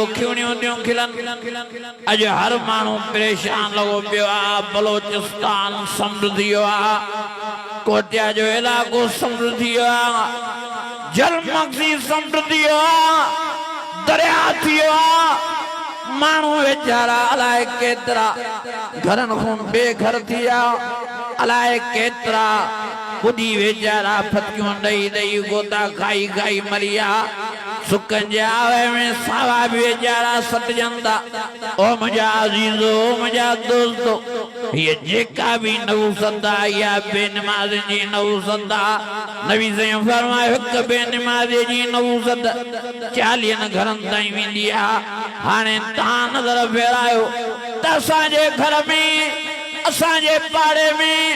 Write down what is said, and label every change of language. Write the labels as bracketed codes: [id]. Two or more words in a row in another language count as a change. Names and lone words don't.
[sd] खिवणियूं थियूं खिलनि अॼु हर माण्हू परेशान लॻो पियो आहे बलोचिस्तान समुंड थी वियो आहे कोटिया जो इलाइक़ो समुंड थी वियो आहे जलमक्सी समुंड थी वियो आहे दरिया थी वियो आहे माण्हू वीचारा अलाए केतिरा घरनि खां बेघर थी विया अलाए केतिरा बुढ़ी वीचारा फतियूं ॾेई ॾेई गोता खाई खाई मरी विया सुकनि जे आवे में सावा भी वीचारा सटजनि था ओ मुंहिंजा अज़ीज़ो मुंहिंजा दोस्तो ये जेका भी नवूसत आहे या बेनमाज़ी जी नवूसत आहे नबी साईं फरमायो हिकु बेनमाज़ी जी नवूसत 40 घरनि ताईं वेंदी आहे हाणे तव्हां नज़र फेरायो त असांजे घर में असांजे पाड़े में